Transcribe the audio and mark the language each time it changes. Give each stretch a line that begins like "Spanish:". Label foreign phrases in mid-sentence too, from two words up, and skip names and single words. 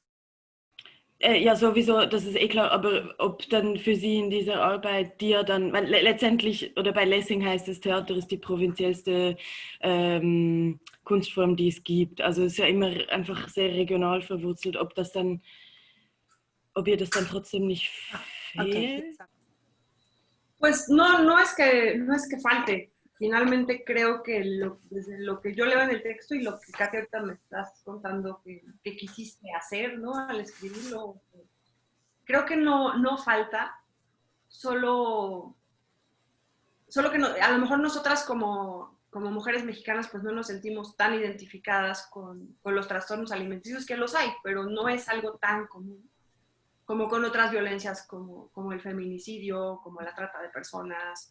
German: Ja, sowieso, das ist eh klar, aber ob dann für Sie in dieser Arbeit, die ja dann, weil letztendlich, oder bei Lessing heißt es, Theater ist die provinziellste Kunstform, die es gibt. Also es ist ja immer einfach sehr regional verwurzelt, ob das dann, ob ihr das dann trotzdem nicht Okay. fehlt.
Spanish: Pues no es que falte. Finalmente creo que desde lo que yo leo en el texto y lo que Katia ahorita me estás contando que quisiste hacer, ¿no? Al escribirlo, creo que no falta, solo, solo que no, a lo mejor nosotras como mujeres mexicanas pues no nos sentimos tan identificadas con los trastornos alimenticios, que los hay, pero no es algo tan común como con otras violencias como el feminicidio, como la trata de personas.